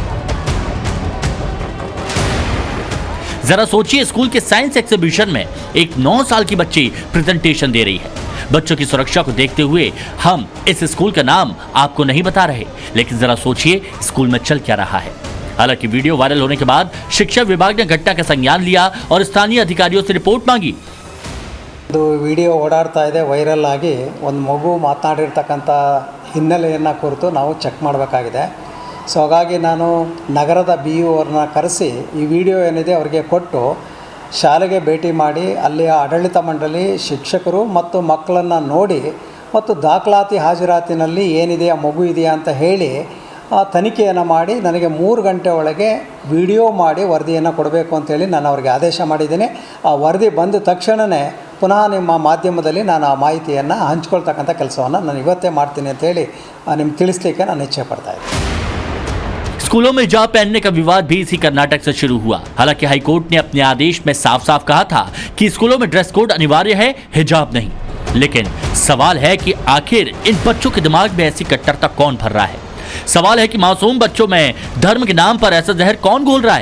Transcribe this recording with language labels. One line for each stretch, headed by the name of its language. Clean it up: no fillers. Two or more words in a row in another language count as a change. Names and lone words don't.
Hindi: जरा सोचिए, स्कूल के साइंस एग्जीबिशन में एक 9 साल की बच्ची प्रेजेंटेशन दे रही है। बच्चों की सुरक्षा को देखते हुए हम इस स्कूल का नाम आपको नहीं बता रहे, लेकिन जरा सोचिए स्कूल में चल क्या रहा है। हालांकि वीडियो वायरल होने के बाद शिक्षा विभाग ने घटना का संज्ञान लिया और स्थानीय अधिकारियों से रिपोर्ट मांगी।
Kannada: ವಿಡಿಯೋ ಓಡಾಡ್ತಾ ಇದೆ, ವೈರಲ್ ಆಗಿ ಒಂದು ಮಗು ಮಾತನಾಡಿರ್ತಕ್ಕಂಥ ಹಿನ್ನೆಲೆಯನ್ನು ಕುರಿತು ನಾವು ಚೆಕ್ ಮಾಡಬೇಕಾಗಿದೆ. ಸೊ ಹಾಗಾಗಿ ನಾನು ನಗರದ BU ಅವ್ರನ್ನ ಕರೆಸಿ ಈ ವಿಡಿಯೋ ಏನಿದೆ ಅವರಿಗೆ ಕೊಟ್ಟು ಶಾಲೆಗೆ ಭೇಟಿ ಮಾಡಿ ಅಲ್ಲಿಯ ಆಡಳಿತ ಮಂಡಳಿ, ಶಿಕ್ಷಕರು ಮತ್ತು ಮಕ್ಕಳನ್ನು ನೋಡಿ ಮತ್ತು ದಾಖಲಾತಿ ಹಾಜರಾತಿನಲ್ಲಿ ಏನಿದೆ ಆ ಮಗು ಇದೆಯಾ ಅಂತ ಹೇಳಿ ತನಿಖೆಯನ್ನು ಮಾಡಿ ನನಗೆ 3 ಗಂಟೆ ಒಳಗೆ ವಿಡಿಯೋ ಮಾಡಿ ವರದಿಯನ್ನು ಕೊಡಬೇಕು ಅಂತೇಳಿ ನಾನು ಅವರಿಗೆ ಆದೇಶ ಮಾಡಿದ್ದೀನಿ. ಆ ವರದಿ ಬಂದ ತಕ್ಷಣವೇ ಪುನಃ ನಿಮ್ಮ ಮಾಧ್ಯಮದಲ್ಲಿ ನಾನು ಆ ಮಾಹಿತಿಯನ್ನು ಹಂಚ್ಕೊಳ್ತಕ್ಕಂಥ ಕೆಲಸವನ್ನು ನಾನು ಇವತ್ತೇ ಮಾಡ್ತೀನಿ ಅಂತ ಹೇಳಿ ನಿಮ್ಗೆ ತಿಳಿಸ್ಲಿಕ್ಕೆ ನಾನು ಇಚ್ಛೆ ಪಡ್ತಾ ಇದ್ದೀನಿ।
Hindi: स्कूलों में हिजाब पहनने का विवाद भी इसी कर्नाटक से शुरू हुआ। हालांकि हाईकोर्ट ने अपने आदेश में साफ साफ कहा था कि स्कूलों में
English: dress code
Hindi: अनिवार्य है, हिजाब नहीं। लेकिन सवाल है कि आखिर इन बच्चों के दिमाग में ऐसी कट्टरता कौन भर रहा है? सवाल है कि मासूम बच्चों में धर्म के नाम पर ऐसा जहर कौन घोल रहा है?